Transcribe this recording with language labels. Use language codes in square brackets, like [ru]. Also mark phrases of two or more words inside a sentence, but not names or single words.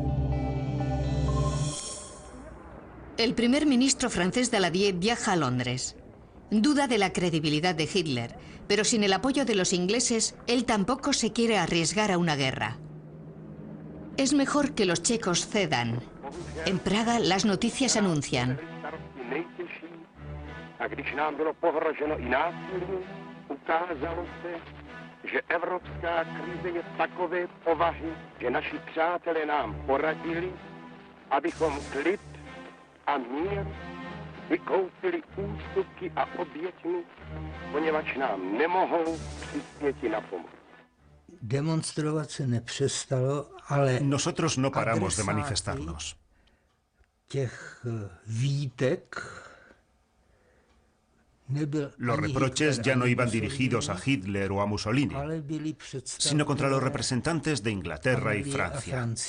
[es] El primer ministro francés Daladier viaja a Londres. Duda de la credibilidad de Hitler, pero sin el apoyo de los ingleses, él tampoco se quiere arriesgar a una guerra. Es mejor que los checos cedan. En Praga, las noticias anuncian: [cs] a mír vykoupili ústupky a oběťmi, poněvadž nám nemohou přispěti na pomoc. Demonstrovat se nepřestalo, ale [es] nosotros no paramos de manifestarnos. [cs] Těch výtek [es] Los reproches ya no iban dirigidos a Hitler o a Mussolini, sino contra los representantes de Inglaterra y Francia.